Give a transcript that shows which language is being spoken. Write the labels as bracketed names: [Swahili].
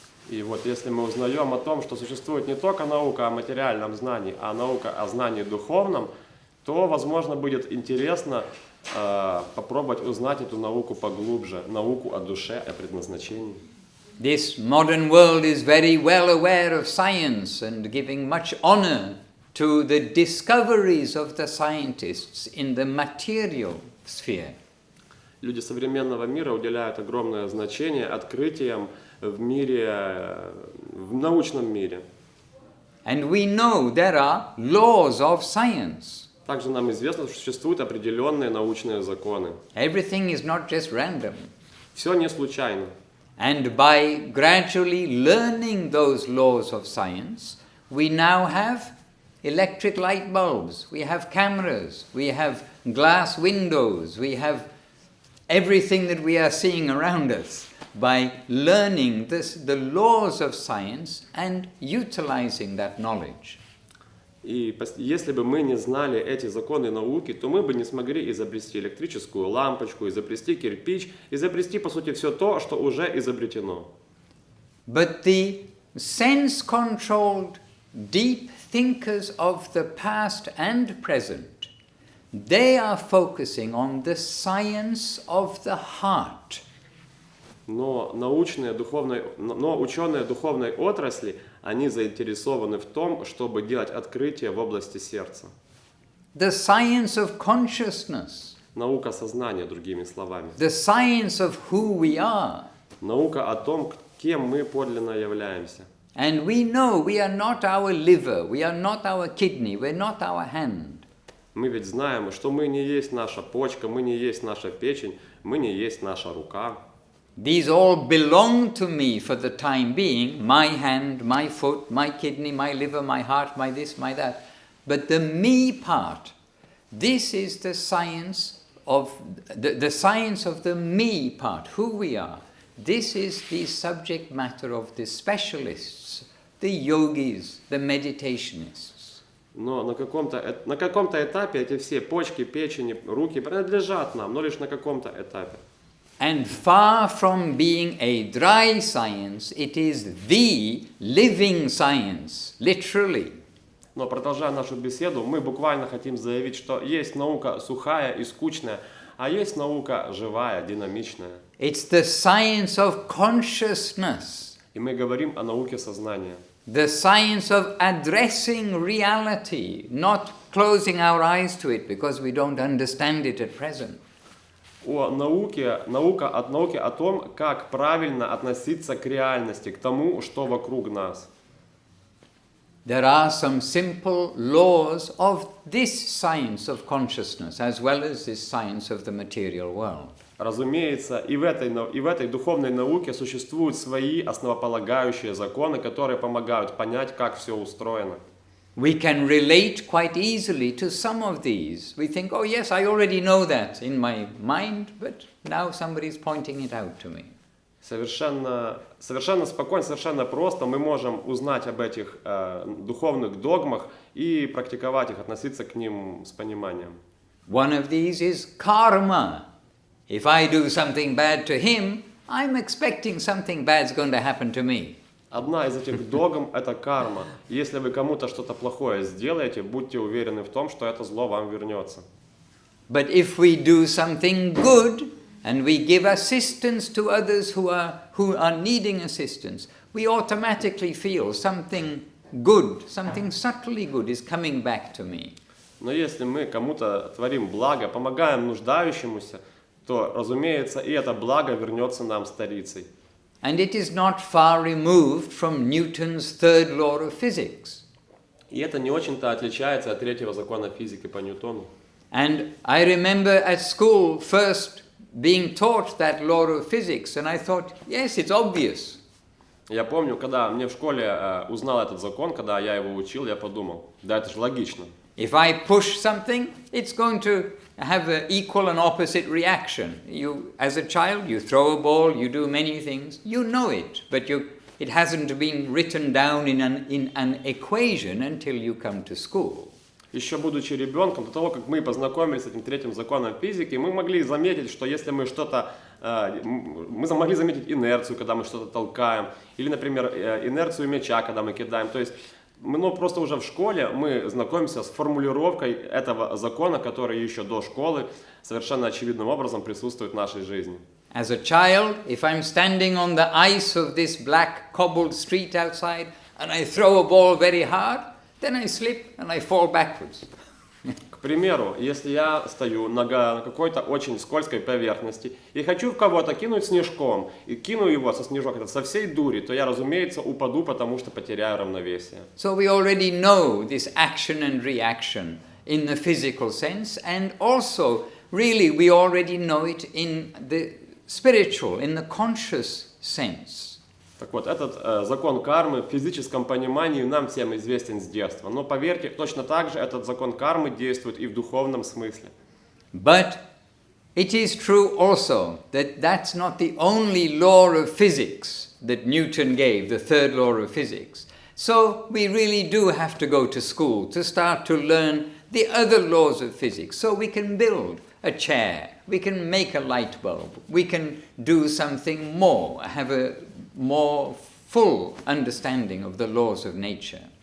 [Russian] И вот если мы узнаем о том, что существует не только наука о материальном знании, а наука о знании духовном, то, возможно, будет интересно попробовать узнать эту науку поглубже, науку о душе, о предназначении. [English] This modern world is very well aware of science and giving much honor to the discoveries of the scientists in the material sphere. [Russian] Люди современного мира уделяют огромное значение открытиям в мире, в научном мире. [English] And we know there are laws of science. [Russian] Также нам известно, что существуют определенные научные законы. [English] Everything is not just random. [Russian] Все не случайно. [English] And by gradually learning those laws of science, we now have electric light bulbs, we have cameras, we have glass windows, we have everything that we are seeing around us. By learning the laws of science and utilizing that knowledge. [Russian] И если бы мы не знали эти законы науки, то мы бы не смогли изобрести электрическую лампочку, изобрести кирпич, изобрести, по сути, все то, что уже изобретено. [English] But the sense-controlled, deep thinkers of the past and present, they are focusing on the science of the heart. [Russian] Но ученые духовной отрасли, они заинтересованы в том, чтобы делать открытия в области сердца. [English] The science of consciousness. [Russian] Наука сознания, другими словами. [English] The science of who we are. [Russian] Наука о том, кем мы подлинно являемся. [English] And we know we are not our liver, we are not our kidney, we're not our hand. [Russian] Мы ведь знаем, что мы не есть наша почка, мы не есть наша печень, мы не есть наша рука. [English] These all belong to me for the time being, my hand, my foot, my kidney, my liver, my heart, my this, my that. But the me part, this is the science of the science of the me part, who we are. This is the subject matter of the specialists, the yogis, the meditationists. [Russian] Но на каком-то этапе эти все почки, печени, руки принадлежат нам, но лишь на каком-то этапе. [English] And far from being a dry science, it is the living science, literally. [Russian] Но продолжая нашу беседу, мы буквально хотим заявить, что есть наука сухая и скучная, а есть наука живая, динамичная. [English] It's the science of consciousness. [Russian] И мы говорим о науке сознания. [English] The science of addressing reality, not closing our eyes to it because we don't understand it at present. [Russian] Наука о том, как правильно относиться к реальности, к тому, что вокруг нас. [English] There are some simple laws of this science of consciousness as well as this science of the material world. [Russian] Разумеется, и в этой духовной науке существуют свои основополагающие законы, которые помогают понять, как все устроено. [English] We can relate quite easily to some of these. We think, oh yes, I already know that in my mind, but now somebody's pointing it out to me. [Russian] Совершенно спокойно, совершенно просто мы можем узнать об этих духовных догмах и практиковать их, относиться к ним с пониманием. [English] One of these is karma. If I do something bad to him, I'm expecting something bad's going to happen to me. [Russian] Одна из этих догм – это карма. Если вы кому-то что-то плохое сделаете, будьте уверены в том, что это зло вам вернется. [English] But if we do something good, and we give assistance to others who are needing assistance, we automatically feel something good, something subtly good is coming back to me. [Russian] Но если мы кому-то творим благо, помогаем нуждающемуся, то, разумеется, и это благо вернется нам старицей. [English] And it is not far removed from Newton's third law of physics. [Russian] И это не очень-то отличается от третьего закона физики по Ньютону. [English] And I remember at school first being taught that law of physics, and I thought, yes, it's obvious. [Russian] Я помню, когда мне в школе узнал этот закон, когда я его учил, я подумал, да это же логично. [English] If I push something, it's going to have an equal and opposite reaction. You, as a child, you throw a ball, you do many things, you know it, but it hasn't been written down in an equation until you come to school. [Russian] Еще будучи ребенком, до того, как мы познакомились с этим третьим законом физики, мы могли заметить, что если мы мы могли заметить инерцию, когда мы что-то толкаем, или, например, инерцию мяча, когда мы кидаем. То есть, просто уже в школе мы знакомимся с формулировкой этого закона, который еще до школы совершенно очевидным образом присутствует в нашей жизни. [English] As a child, if I'm standing on the ice of this black cobbled street outside, and I throw a ball very hard, then I slip and I fall backwards. [Russian] К примеру, если я стою на какой-то очень скользкой поверхности и хочу в кого-то кинуть снежком, и кину его со всей дури, то я, разумеется, упаду, потому что потеряю равновесие. [English] So we already know this action and reaction in the physical sense, and also, really, we already know it in the spiritual, in the conscious sense. [Russian] Так вот, этот закон кармы в физическом понимании нам всем известен с детства. Но поверьте, точно так же этот закон кармы действует и в духовном смысле. [English] But it is true also that that's not the only law of physics that Newton gave, the third law of physics. So we really do have to go to school to start to learn the other laws of physics. So we can build a chair, we can make a light bulb, we can do something more, have a more full understanding of the laws of nature.